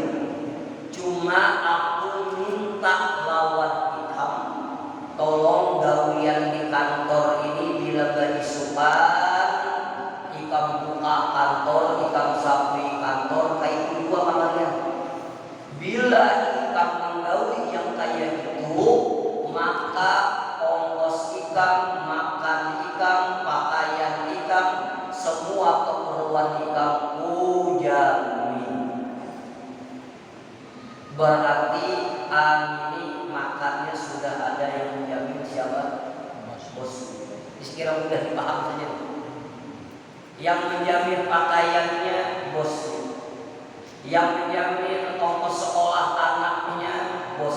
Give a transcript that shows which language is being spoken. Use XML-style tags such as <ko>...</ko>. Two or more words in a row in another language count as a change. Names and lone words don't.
<bjn>Cuma aku minta lawan ikam, tolong gawian di kantor ini bila gaji sukan, ikam buka kantor, ikam sapi kantor, kayak itu dua kalian. Bila ikam menggawi yang kayak itu, maka ongkos ikam, makan ikam, pakaian ikam, semua keperluan ikam ujamin.</bjn> <id>Berarti ini makannya sudah ada yang menjamin siapa? Bos. Sekira mudah dipaham saja. Yang menjamin pakaiannya bos. Yang menjamin ongkos sekolah anaknya bos.</id>